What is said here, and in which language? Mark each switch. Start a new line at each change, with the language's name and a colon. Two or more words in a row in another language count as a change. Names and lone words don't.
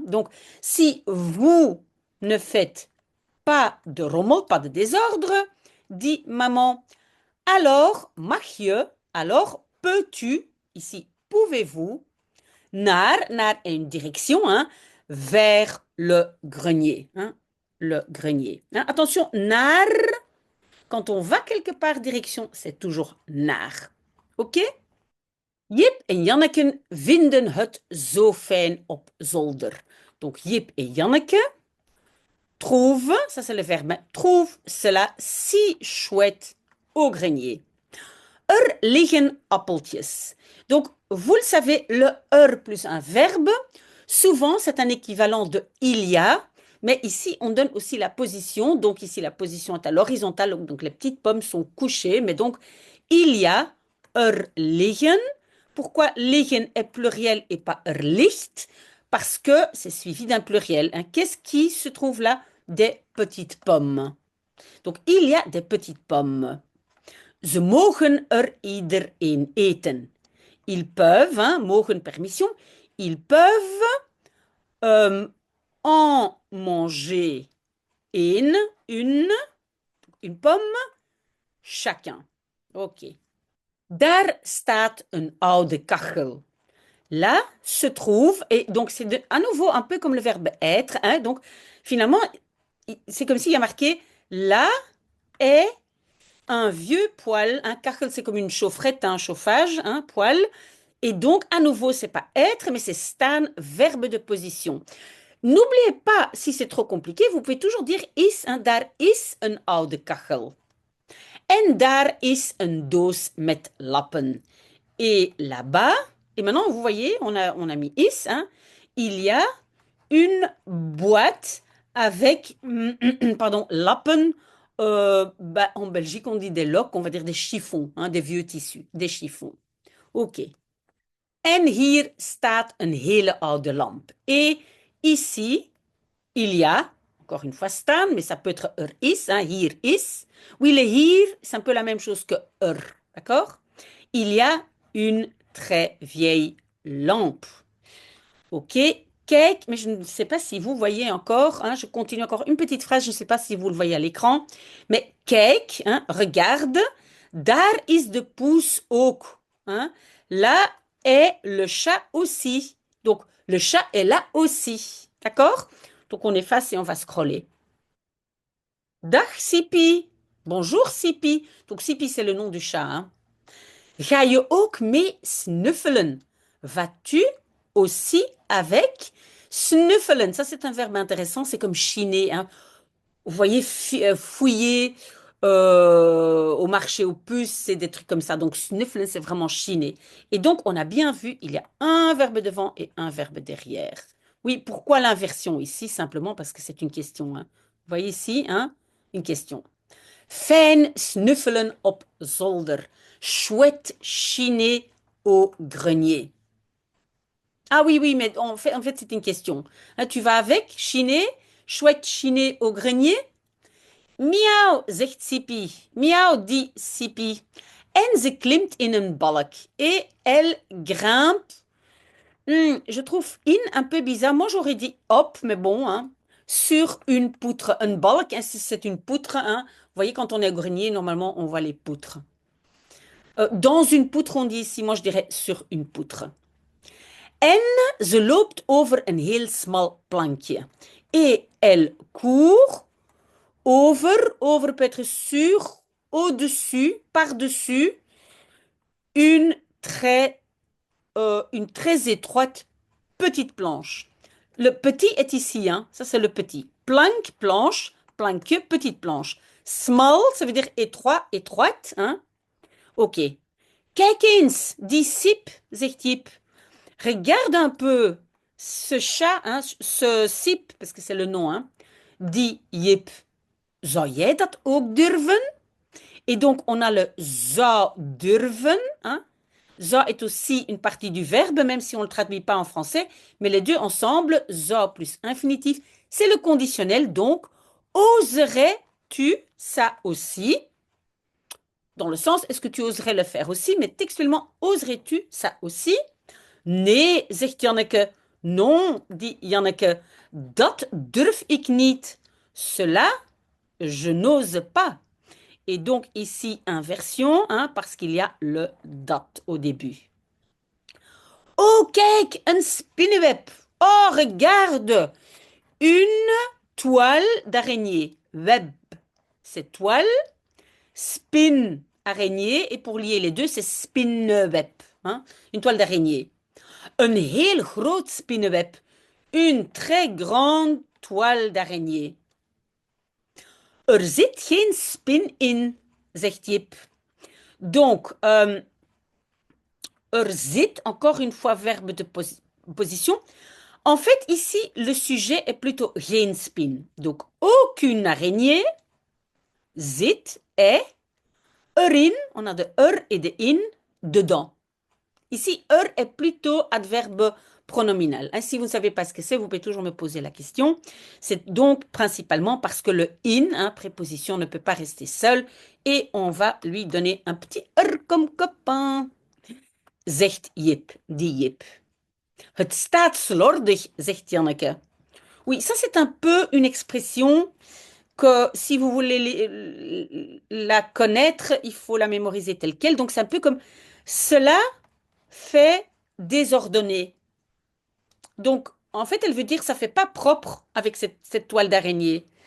French: Donc, si vous ne faites pas de rommel, pas de désordre, dit maman, alors
Dutch: mag je,
French: alors peux-tu, ici pouvez-vous, naar une direction, hein, vers le grenier. Hein, le grenier. Hein. Attention, naar, quand on va quelque part direction, c'est toujours naar. Oké?
Dutch: Jip en Janneke vinden het zo fijn op zolder.
French: Donc Jip et Janneke trouvent, ça c'est le verbe, trouvent cela si chouette au grenier.
Dutch: Er liggen appeltjes.
French: Donc, vous le savez, le er plus un verbe, souvent c'est un équivalent de il y a, mais ici on donne aussi la position. Donc ici la position est à l'horizontale, donc les petites pommes sont couchées, mais donc il y a,
Dutch: er liggen.
French: Pourquoi liggen est pluriel et pas
Dutch: er ligt?
French: Parce que c'est suivi d'un pluriel. Hein. Qu'est-ce qui se trouve là? Des petites pommes. Donc il y a des petites pommes.
Dutch: Ze mogen er iedereen eten.
French: Ils peuvent, hein, mogen permission, ils peuvent en manger une pomme chacun. Ok.
Dutch: Daar staat een oude kachel.
French: Là se trouve, et donc c'est à nouveau un peu comme le verbe être, hein, donc finalement, c'est comme s'il y a marqué là est un vieux poêle. Un kachel, c'est comme une chaufferette, un chauffage, un poêle. Et donc, à nouveau, c'est pas être, mais c'est staan, verbe de position. N'oubliez pas, si c'est trop compliqué, vous pouvez toujours dire is, hein,
Dutch: daar is een oude kachel. En daar is een doos met lappen.
French: Et là-bas, et maintenant, vous voyez, on a mis is, hein, il y a une boîte avec, pardon, lappen. Bah, en Belgique, on dit des loques, on va dire des chiffons, hein, des vieux tissus, des chiffons. Ok.
Dutch: En hier staat een hele oude lampe.
French: Et ici, il y a, encore une fois staan, mais ça peut être
Dutch: er is,
French: hein,
Dutch: hier is.
French: Oui, le hier, c'est un peu la même chose que er, d'accord? Il y a une très vieille lampe. Ok, kijk, mais je ne sais pas si vous voyez encore, hein, je continue encore une petite phrase, je ne sais pas si vous le voyez à l'écran, mais kijk, hein, regarde,
Dutch: daar is de poes ook.
French: Hein, là est le chat aussi. Donc, le chat est là aussi. D'accord? Donc, on efface et on va scroller.
Dutch: Dag Sipi. Bonjour Sipi.
French: Donc, Sipi, c'est le nom du chat. Hein.
Dutch: Ga je ook mee snuffelen?
French: Vas-tu aussi avec snuffelen? Ça, c'est un verbe intéressant. C'est comme chiner. Hein. Vous voyez, fouiller au marché aux puces, c'est des trucs comme ça. Donc, snuffelen, c'est vraiment chiner. Et donc, on a bien vu, il y a un verbe devant et un verbe derrière. Oui, pourquoi l'inversion ici? Simplement parce que c'est une question. Hein. Vous voyez ici, hein, une question.
Dutch: Fijn snuffelen op zolder.
French: Chouette chiner au grenier. Ah oui, oui, mais en fait c'est une question. Hein, tu vas avec chiner, chouette chiner au grenier.
Dutch: Miauw, zegt Sipi.
French: Miauw, dit Sipi.
Dutch: En ze klimt in een balk.
French: Et elle grimpe. Je trouve in un peu bizarre. Moi, j'aurais dit hop, mais bon, hein, sur une poutre. Un balk, hein, c'est une poutre. Hein. Vous voyez, quand on est au grenier, normalement, on voit les poutres. Dans une poutre, on dit ici, moi je dirais sur une poutre.
Dutch: En ze loopt over een heel smal plankje.
French: Et elle court over peut être sur, au-dessus, par-dessus, une très, une très étroite petite planche. Le petit est ici, hein. Ça c'est le petit. Plank, planche, plankje, petite planche. Small, ça veut dire étroit, étroite, hein. Ok.
Dutch: Kijk eens, dit Sip, zegt Jip.
French: Regarde un peu, Ce chat, hein, ce sip, parce que c'est le nom, hein,
Dutch: dit Jip, zou jij dat ook durven?
French: Et donc, on a le
Dutch: zou durven,
French: hein. Zou est aussi une partie du verbe, même si on ne le traduit pas en français, mais les deux ensemble, zou plus infinitif, c'est le conditionnel, donc, oserais-tu ça aussi? Dans le sens, est-ce que tu oserais le faire aussi? Mais textuellement, oserais-tu ça aussi?
Dutch: Nee, zegt Janneke.
French: Non, dit Janneke.
Dutch: Dat durf ik niet.
French: Cela, je n'ose pas. Et donc ici, inversion, hein, parce qu'il y a le dat au début.
Dutch: Oh, kijk, een spinnenweb.
French: Oh, regarde, une toile d'araignée. Web, c'est toile. Spin, araignée. Et pour lier les deux, c'est spinnenweb, hein, une toile d'araignée.
Dutch: Een heel groot spinnenweb.
French: Une très grande toile d'araignée.
Dutch: Er zit geen spin in, zegt Jip.
French: Donc, er zit, encore une fois, verbe de position. En fait, ici, le sujet est plutôt
Dutch: geen spin.
French: Donc, aucune araignée zit, est, erin, on a de er et de in, dedans. Ici, er est plutôt adverbe pronominal. Si vous ne savez pas ce que c'est, vous pouvez toujours me poser la question. C'est donc principalement parce que le in, hein, préposition, ne peut pas rester seul et on va lui donner un petit er comme copain.
Dutch: Zegt Jip, dit Jip. Het staat slordig, zegt Janneke.
French: Oui, ça c'est un peu une expression que si vous voulez la connaître, il faut la mémoriser telle quelle. Donc c'est un peu comme cela fait désordonné. Donc en fait, elle veut dire ça fait pas propre avec cette toile d'araignée.